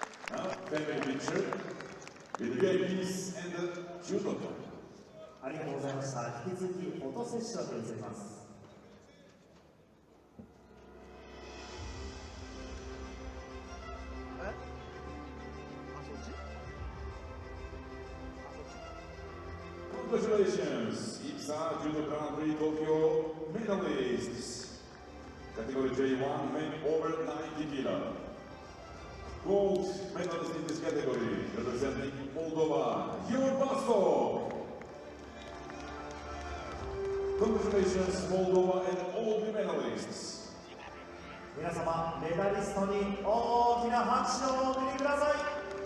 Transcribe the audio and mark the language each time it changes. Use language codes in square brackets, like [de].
[en] Now, family picture with the VIPs and the Judo. [ja] ありがとうございました。引き続きフォトセッションに移ります。 [en] Congratulations, IBSA Judo Grand Prix Tokyo medalists. Category J1, men over 90 kilo. Gold medalist in this category, representing Moldova, Basso. Congratulations, Moldova and all the medalists. [ja] 皆様、メダリストに大きな拍手をお送りください。